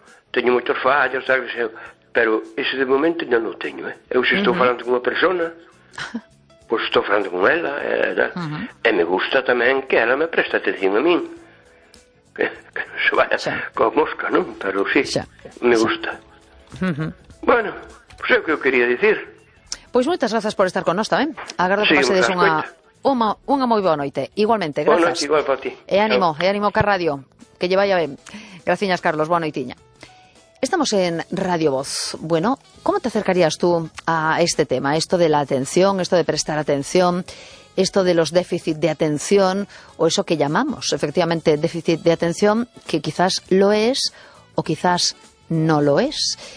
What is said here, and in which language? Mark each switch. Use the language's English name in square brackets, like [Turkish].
[Galician] Teño moitos fallos, sabes, pero ese de momento non o teño. Eu se estou falando con unha persona, pois estou falando con ela. E me gusta tamén que ela me preste atención a min. Que non se vaya con a mosca, non? Pero me gusta. Bueno, pois é o que eu quería dicir. Pois moitas grazas por estar con nós tamén. Agardo que pasedes unha moi boa noite. Igualmente, grazas. Boa noite, igual para ti. E ánimo, chao. E ánimo ca radio. Que lle vaya ben. Graciñas, Carlos, boa noitiña. Estamos en Radio Voz. [Spanish] Bueno, como te acercarías tú a este tema? Esto de la atención, esto de prestar atención, esto de los déficit de atención, o eso que llamamos, efectivamente, déficit de atención, que quizás lo es o quizás no lo es.